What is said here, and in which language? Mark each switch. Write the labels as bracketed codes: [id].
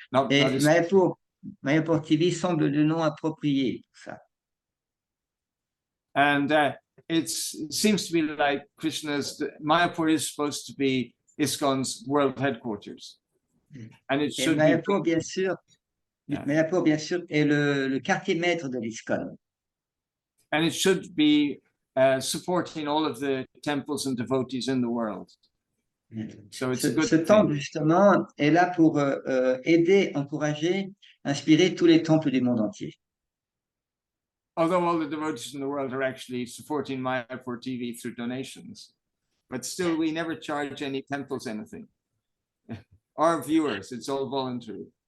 [fr] Et Mayapur TV semble le nom approprié pour ça. [en] And it seems to be like Mayapur is supposed to be ISKCON's world headquarters. And it should [fr] Mayapur, bien sûr, Mayapur, bien sûr, est le quartier maître de l'ISKCON. [en] And it should be supporting all of the temples and devotees in the world. So it's a good [fr] Ce temple, justement, est là pour aider, encourager, inspirer tous les temples du monde entier. [en] Although all the devotees in the world are actually supporting Mayapur TV through donations, but still we never charge any temples anything. Our viewers, it's all voluntary.